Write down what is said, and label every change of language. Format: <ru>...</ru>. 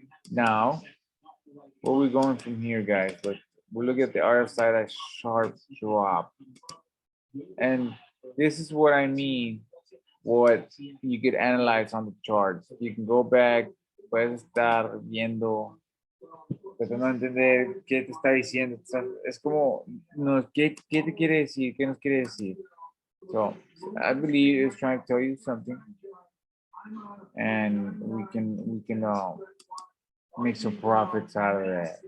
<en>Now, where are we going from here, guys? We look at the RSI, that sharp drop. And this is what I mean, what you could analyze on the charts. You can go back,</en> <es>puedes estar viendo, tratando de entender qué te está diciendo. Es como, no, ¿qué te quiere decir? ¿Qué nos quiere decir?</es> <en>So, I believe it's trying to tell you something. And we can make some profits out of that.</en>